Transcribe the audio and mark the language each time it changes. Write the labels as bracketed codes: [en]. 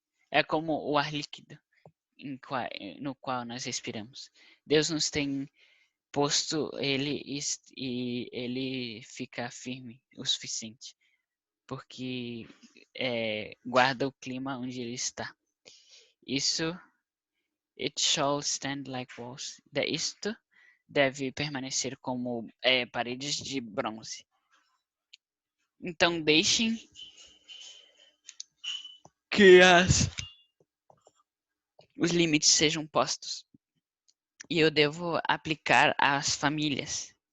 [pt] É como o ar líquido no qual nós respiramos. Deus nos tem posto ele e ele fica firme o suficiente, porque guarda o clima onde ele está. Isso, [en] it shall stand like walls. [pt] Isto deve permanecer como paredes de bronze. Então deixem que os limites sejam postos. E eu devo aplicar às famílias.